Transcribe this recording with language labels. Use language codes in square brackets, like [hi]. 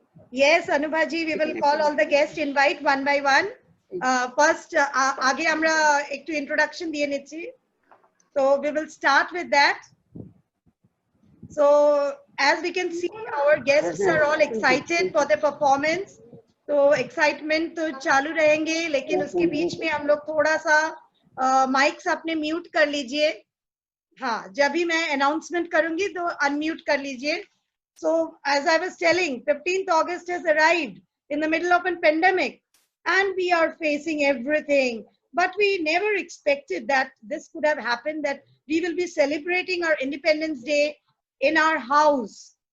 [en] Yes, Anubhaji, we will call all the guests, invite one by one. First, [hi] आगे हमरा एक तो introduction दिए निच्ची. [en] So we will start with that. So as we can see, our guests are all excited for the performance. [hi] तो excitement तो चालू रहेंगे, लेकिन उसके बीच में हम लोग थोड़ा सा mics अपने mute कर लीजिए. हाँ, जब भी मैं announcement करूँगी तो unmute कर लीजिए. [en] So as I was telling, 15th August has arrived in the middle of a pandemic and we are facing everything. But we never expected that this could have happened, that we will be celebrating our Independence Day in our house.